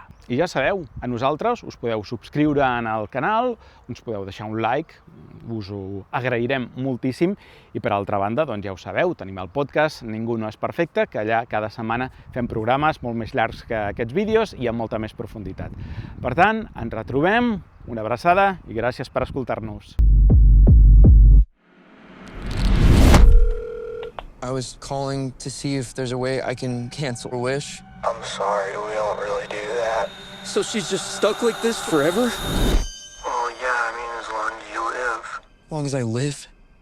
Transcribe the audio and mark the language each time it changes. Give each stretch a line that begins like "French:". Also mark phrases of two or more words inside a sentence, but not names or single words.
Catalan: I ja sabeu, a nosaltres us podeu subscriure en el canal, ens podeu deixar un like, us ho agrairem moltíssim, i per altra banda, doncs ja ho sabeu, tenim el podcast Ningú no és perfecte, que allà cada setmana fem programes molt més llargs que aquests vídeos i amb molta més profunditat. Per tant, ens retrobem, una abraçada i gràcies per escoltar-nos.
English: I was calling to see if there's a way I can cancel a wish. I'm sorry, we don't really do that. So she's just stuck like this forever? Well, yeah, I mean, as long as you live. As long as I live?